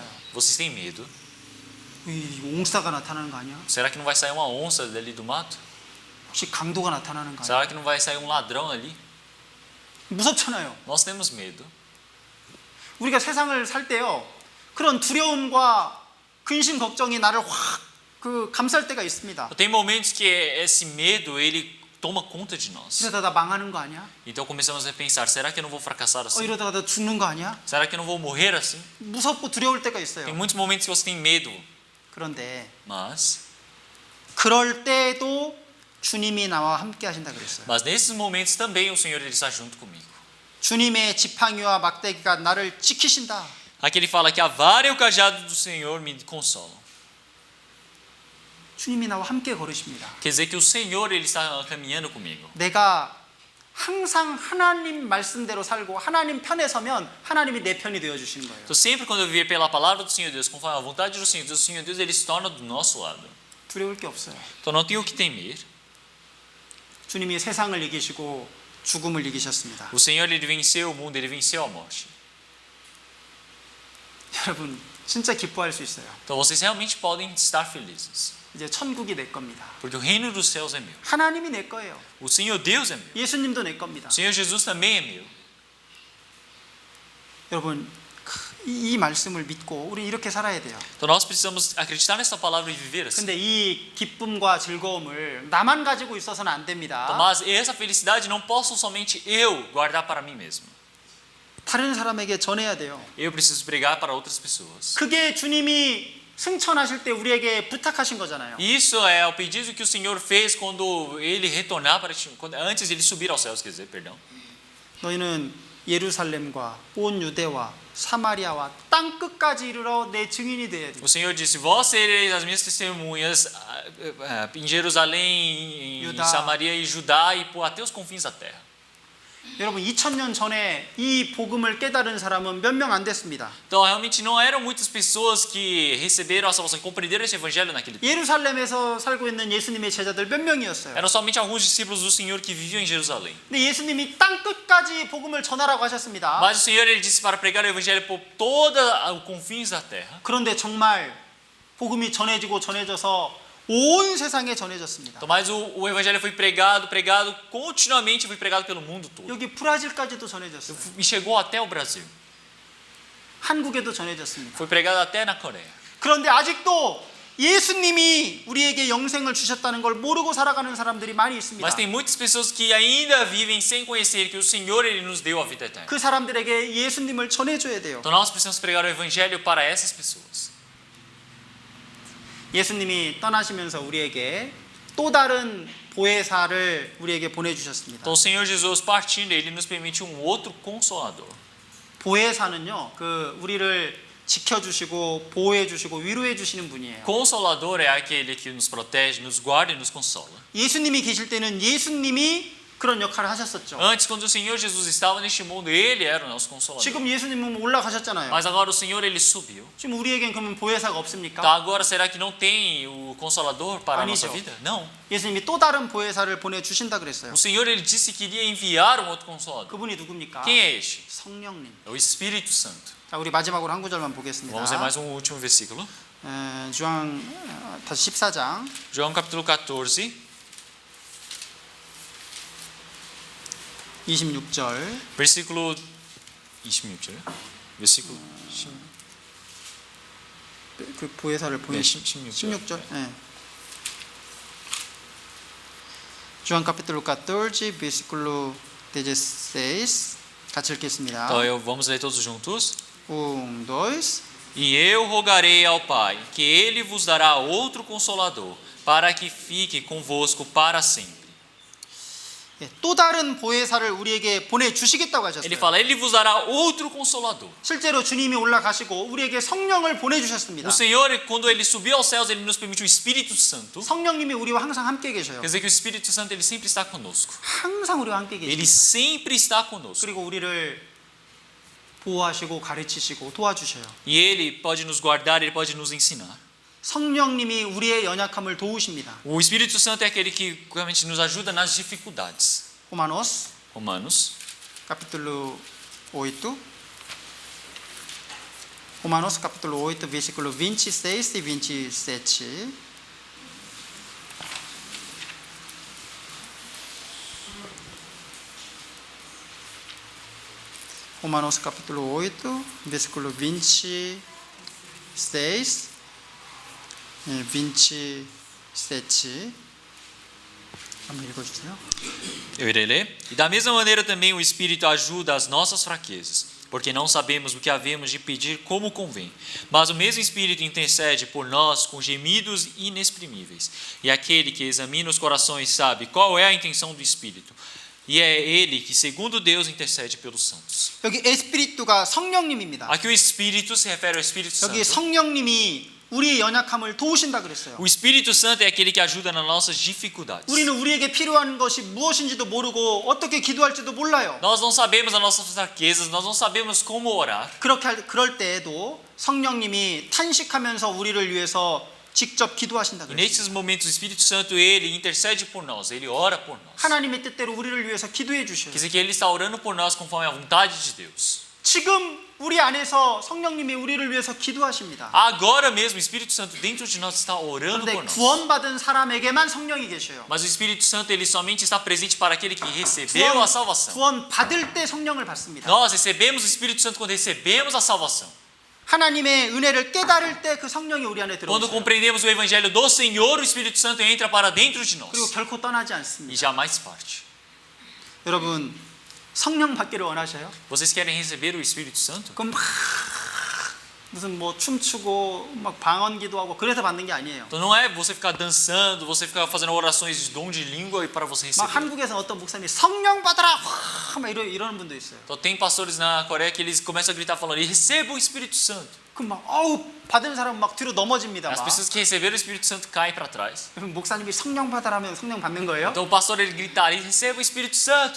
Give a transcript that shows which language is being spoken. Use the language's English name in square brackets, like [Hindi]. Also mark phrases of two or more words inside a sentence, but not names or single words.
[Portuguese] Vocês têm medo? [Korean] 이 옹사가 나타나는 거 아니야? [Portuguese] Será que não vai sair uma onça dali do mato? [Korean] 혹시 강도가 나타나는 거 아니야? [Portuguese] Será que não vai sair um ladrão ali? [Korean] 무섭잖아요. [Portuguese] Nós temos medo. [Korean] 우리가 세상을 살 때요. 그런 두려움과 근심 걱정이 나를 확 감쌀 때가 있습니다. [Portuguese] Tem momentos que esse medo ele toma conta de nós. [Korean] 이러다 나 망하는 거 아니야? [Portuguese] Então começamos a pensar, será que eu não vou fracassar assim? [Korean] 이러다가 나 죽는 거 아니야? [Portuguese] Será que eu não vou morrer assim? [Korean] 무섭고 두려울 때가 [Portuguese] Tem [Korean] 있어요. [Portuguese] muitos momentos que você tem medo, [Korean] 그런데 [Portuguese] mas [Korean] 그럴 때도 주님이 나와 함께 하신다 그랬어요. [Portuguese] nesses momentos também o Senhor ele está junto comigo. [Korean] 주님의 지팡이와 막대기가 나를 지키신다. [Portuguese] Aqui ele fala que a vara e o cajado do Senhor me consolam. [Korean] 주님이 나와 함께 걸으십니다. [Portuguese] Quer dizer que o Senhor ele está caminhando comigo. [Korean] 내가 항상 하나님 말씀대로 살고 하나님 편에 서면 하나님이 내 편이 되어 주시는 거예요. [Portuguese] Então sempre quando eu viver pela palavra do Senhor Deus, conforme a vontade do Senhor Deus ele se torna do nosso lado. [Korean] 두려울 게 없어요. [Portuguese] Então não tenho o que temer. [Korean] 주님이 세상을 이기시고 죽음을 이기셨습니다. [Portuguese] O Senhor ele venceu o mundo, ele venceu a morte. [Korean] 여러분 진짜 기뻐할 수 있어요. [Portuguese] Então vocês realmente podem estar felizes, [Korean] 이제 천국이 내 겁니다. [Portuguese] porque o reino dos céus é meu. [Korean] 하나님이 내 거예요. [Portuguese] O Senhor Deus é meu. [Korean] 예수님도 내 겁니다. [Portuguese] O Senhor Jesus também é meu. [Korean] 여러분 이 말씀을 믿고 우리 이렇게 살아야 돼요. [Portuguese] Então nós precisamos acreditar nessa palavra e viver assim. [Korean] 근데 이 기쁨과 즐거움을 나만 가지고 있어서는 안 됩니다. [Portuguese] Mas essa felicidade não posso somente eu guardar para mim mesmo. [Korean] 다른 사람에게 전해야 돼요. [Portuguese] Eu preciso pregar para outras pessoas. [Korean] 그게 주님이 승천하실 때 우리에게 부탁하신 거잖아요. [Portuguese] Isso é o pedido que o Senhor fez quando ele retornar para antes de ele subir aos céus, quer dizer, perdão. [Korean] 너희는 예루살렘과 온 유대와 사마리아와 땅 끝까지 이르러 내 증인이 되어야 돼. [Portuguese] O Senhor disse: Vós sereis as minhas testemunhas em Jerusalém, em Judá. Samaria e Judá e até os confins da terra. [Korean] 여러분 2000년 전에 이 복음을 깨달은 사람은 몇 명 안 됐습니다. [Portuguese] Então, realmente não eram muitas pessoas que receberam a salvação, que compreenderam esse evangelho naquele tempo. [Korean] 예루살렘에서 살고 있는 예수님의 제자들 몇 명이었어요. [Portuguese] Eram somente alguns discípulos do Senhor que viviam em Jerusalém. [Korean] 근데 예수님이 땅 끝까지 복음을 전하라고 하셨습니다. [Portuguese] Mas o Senhor ele disse para pregar o evangelho por todos os confins da terra. [Korean] 그런데 정말 복음이 전해져서 온 세상에 전해졌습니다. [Portuguese] Então, mas o evangelho foi pregado continuamente, foi pregado pelo mundo todo. [Korean] 여기 브라질까지도 전해졌어요. [Portuguese] E chegou até o Brasil. [Korean] 한국에도 전해졌습니다. [Portuguese] Foi pregado até na Coreia. [Korean] 그런데 아직도 예수님이 우리에게 영생을 주셨다는 걸 모르고 살아가는 사람들이 많이 있습니다. [Portuguese] Mas tem muitas pessoas que ainda vivem sem conhecer que o Senhor ele nos deu a vida eterna. [Korean] 그 사람들에게 예수님을 전해줘야 돼요. [Portuguese] Então nós precisamos pregar o evangelho para essas pessoas. [Korean] 예수님이 떠나시면서 우리에게 또 다른 보혜사를 우리에게 보내주셨습니다. [Portuguese] Então o Senhor Jesus partindo, ele nos permite outro consolador. [Korean] 보혜사는요, 우리를 지켜주시고 보호해주시고 위로해주시는 분이에요. [Portuguese] Consolador é aquele que nos protege, nos guarda e nos consola. [Korean] 예수님이 계실 때는 예수님이 그런 역할을 하셨었죠. [Portuguese] Antes, quando o Senhor Jesus estava neste mundo, ele era o nosso consolador. [Korean] 지금 예수님은 올라가셨잖아요. [Portuguese] Mas agora o Senhor ele subiu. [Korean] 지금 우리에겐 그러면 보혜사가 없습니까? [Portuguese] Então agora será que não tem o consolador para a nossa vida? Não. [Korean] 예수님이 또 다른 보혜사를 보내주신다 그랬어요. [Portuguese] O Senhor ele disse que iria enviar outro consolador. [Korean] 그분이 누굽니까? [Portuguese] Quem é este? [Korean] 성령님. [Portuguese] É o Espírito Santo. [Korean] 자, 우리 마지막으로 한 구절만 보겠습니다. [Portuguese] Vamos ler mais último versículo. [Korean] 주한 다시 14장 [Portuguese] João capítulo 14, [Korean] 26절. [Portuguese] versículo 26절. versículo [Korean] 그 보혜사를 보내 16절. 16절. 네. [Portuguese] João capítulo 14, versículo 16. [Korean] 같이 읽겠습니다. [Portuguese] Então vamos ler todos juntos. 1, 2. E eu rogarei ao Pai que ele vos dará outro consolador, para que fique convosco para sempre. [Korean] 또 다른 보혜사를 우리에게 보내주시겠다고 [Portuguese] Ele [Korean] 하셨어요. [Portuguese] fala, ele vos dará outro consolador. [Korean] 실제로 주님이 올라가시고 우리에게 성령을 보내주셨습니다. [Portuguese] O Senhor, quando ele subiu aos céus, ele nos permitiu o Espírito Santo. [Korean] 성령님이 우리와 항상 함께 계셔요. [Portuguese] Quer dizer que o Espírito Santo ele sempre está conosco. [Korean] 항상 우리와 함께 [Portuguese] Ele [Korean] 계십니다. [Portuguese] sempre está conosco. [Korean] 그리고 우리를 보호하시고 가르치시고 도와주셔요. [Portuguese] E ele pode nos guardar, ele pode nos ensinar. [Korean] 성령님이 우리의 연약함을 도우십니다. [Portuguese] O Espírito Santo é aquele que realmente nos ajuda nas dificuldades. Romanos capítulo 8. Romanos capítulo 8, versículo 26 e 27. Romanos capítulo 8, versículo 26 e 27. [Korean] 한번 읽어주세요. [Portuguese] Eu irei ler. E da mesma maneira também o Espírito ajuda as nossas fraquezas, porque não sabemos o que havemos de pedir como convém. Mas o mesmo Espírito intercede por nós com gemidos inexprimíveis. E aquele que examina os corações sabe qual é a intenção do Espírito. E é ele que, segundo Deus, intercede pelos santos. [Korean] 여기 에스피리투가 성령님입니다. [Portuguese] Aqui o Espírito se refere ao Espírito [Korean] 여기 [Portuguese] Santo. [Korean] 성령님이 우리의 연약함을 도우신다 그랬어요. [Portuguese] O Espírito Santo é aquele que ajuda nas nossas dificuldades. [Korean] 우리는 우리에게 필요한 것이 무엇인지도 모르고 어떻게 기도할지도 몰라요. [Portuguese] Nós não sabemos as nossas fraquezas, nós não sabemos como orar. [Korean] 그럴 때에도 성령님이 탄식하면서 우리를 위해서 직접 기도하신다 [Portuguese] E [Korean] 그랬어요. [Portuguese] nesses momentos o Espírito Santo ele intercede por nós, ele ora por nós. [Korean] 하나님의 뜻대로 우리를 위해서 기도해 주셔요. [Portuguese] Quer dizer que ele está orando por nós conforme a vontade de Deus. [Korean] 지금 우리 안에서 성령님이 우리를 위해서 기도하십니다. [Portuguese] Agora mesmo o Espírito Santo dentro de nós está orando [Korean] 그런데 [Portuguese] por nós. [Korean] 구원받은 사람에게만 성령이 계셔요. [Portuguese] Mas o Espírito Santo ele somente está presente para aquele que recebeu a salvação. [Korean] 구원 받을 때 성령을 받습니다. [Portuguese] Nós recebemos o Espírito Santo quando recebemos a salvação. [Korean] 하나님의 은혜를 깨달을 때 그 성령이 우리 안에 [Portuguese] Quando [Korean] 들어오셔요. [Portuguese] compreendemos o evangelho do Senhor, o Espírito Santo entra para dentro de nós [Korean] 그리고 결코 떠나지 [Portuguese] e [Korean] 않습니다. [Portuguese] jamais parte. [Korean] 여러분 성령 받기를 원하셔요? [Portuguese] Vocês querem receber o Espírito Santo? [Korean] 그럼 막 무슨 뭐 춤추고 막 방언기도 하고 그래서 받는 게 아니에요. [Portuguese] Então não é você ficar dançando, você ficar fazendo orações de dom de língua e para você [Korean] 막 [Portuguese] receber. [Korean] 한국에서 어떤 목사님이 성령 받아라 막 이러는 분도 있어요. [Portuguese] Então tem pastores na Coreia que eles começam a gritar falando: "Receba o Espírito Santo". [Korean] 그럼 막 어우 받은 사람은 막 뒤로 넘어집니다. [Portuguese] As [Korean] 막. [Portuguese] pessoas que receberam o Espírito Santo caem para trás. [Korean] 그럼 목사님이 성령 받아라면 성령 받는 거예요? [Portuguese] Então o pastor ele gritaria: "Receba o Espírito Santo".